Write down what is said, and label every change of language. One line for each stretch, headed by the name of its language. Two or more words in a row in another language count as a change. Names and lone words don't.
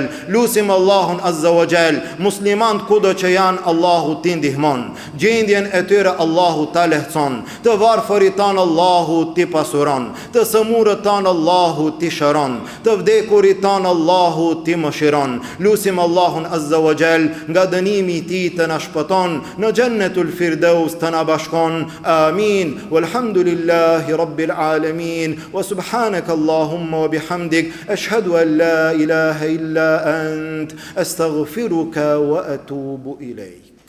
Albanian: Lutim Allahun
Arabic: عز وجل,
Albanian: muslimanët kudo që janë, Allahu t'i ndihmon, gjendjen e tyre Allahu ta lehtëson, të varfërit tanë Allahu t'i pasuron, të sëmurët tanë Allahu t'i shëron, të vdekurit tanë Allahu t'i mëshiron. Lutim Allahun
Arabic: عز وجل,
Albanian: nga dënimi i tij të na shpëton, në
Arabic: جنة الفردوس
Albanian: të na bashkon. Amin.
Arabic: والحمد لله رب العالمين وسبحانك اللهم وبحمدك أشهد أن لا إله إلا أنت أستغفرك وأتوب إليك.